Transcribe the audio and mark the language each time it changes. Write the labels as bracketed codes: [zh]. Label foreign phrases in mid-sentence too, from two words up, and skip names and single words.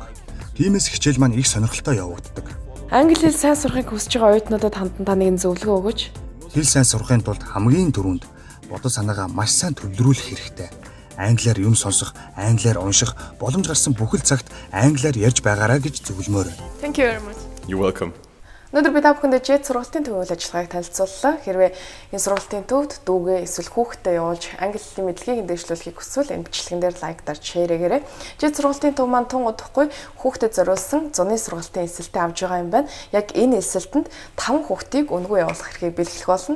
[mn] Тиймээс хичээл маань их сонирхолтой явагддаг. Англи хэл сайн сурахыг хүсэж байгаа оюутнуудад хандан та нэгэн зөвлөгөө өгөөч. Хэл сайн сурахын тулд хамгийн түрүүнд бодол санаагаа маш сайн төвлөрүүлэх хэрэгтэй. Англиар юм сонсох, англиар унших, боломж гарсан бүхэл цагт англиар ярьж байгаарай гэж зөвлөмөр. [en] Thank you very much. You're welcome. [mn] Өнөөдөр би та бүхэндээ жет сургалтын төв үйл ажиллагааг танилцууллаа. Хэрвээ энэ сургалтын төвд дүүгээ эсвэл хүүхэдтэй явуулж англи хэлний мэдлэгийг дэвшлүүлэхийг хүсвэл энэ бичлэгэн дээр лайк дарж шеэрэгээрэй. Жет сургалтын төв маань тун удахгүй хүүхдэд зориулсан зуны сургалтын эсэлтээ авж байгаа юм байна. Яг энэ эсэлтэнд 5 хүүхдийг өнгөө явуулах эрхийг бэлгэлэх болно.